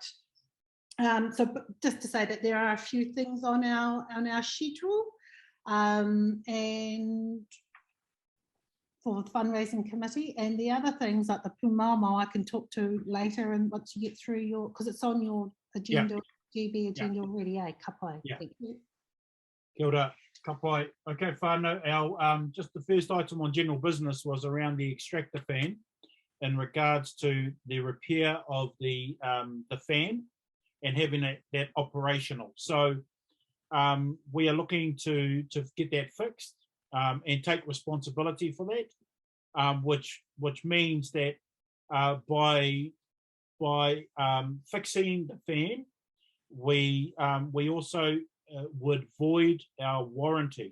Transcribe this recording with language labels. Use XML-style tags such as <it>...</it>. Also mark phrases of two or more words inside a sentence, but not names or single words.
<en>So just to say that there are a few things on our schedule, and for the fundraising committee, and the other things like the Pumaumau I can talk to later, and once you get through your, because it's on your agenda, GB agenda already,</en> <mi>ka pai.</mi> <en>Yeah. Thank you.</en> <mi>Kia ora, ka pai.</mi> <en>Okay, whānau, our, just the first item on general business was around the extractor fan in regards to the repair of the fan and having that operational. So we are looking to get that fixed and take responsibility for that, which means that by fixing the fan, we also would void our warranty.</en>